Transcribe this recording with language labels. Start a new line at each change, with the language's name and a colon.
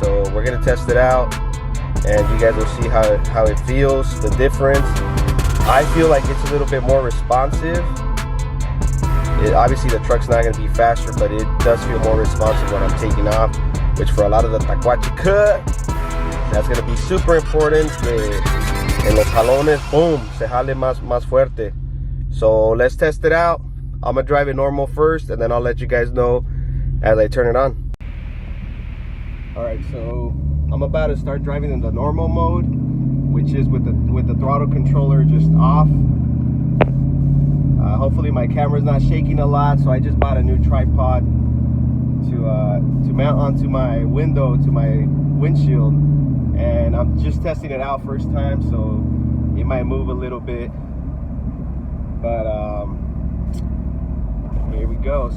English: So we're gonna test it out, and you guys will see how it feels, the difference. I feel like it's a little bit more responsive. Obviously the truck's not going to be faster, but it does feel more responsive when I'm taking off, which for a lot of the tacuache cut, that's going to be super important.
Spanish: En los jalones, boom, se jale más fuerte.
English: So let's test it out. I'm going to drive it normal first, and then I'll let you guys know as I turn it on. Alright, so I'm about to start driving in the normal mode, which is with the throttle controller just off. Hopefully my camera's not shaking a lot, so I just bought a new tripod to mount onto my window, to my windshield, and I'm just testing it out first time, so it might move a little bit, but here we go.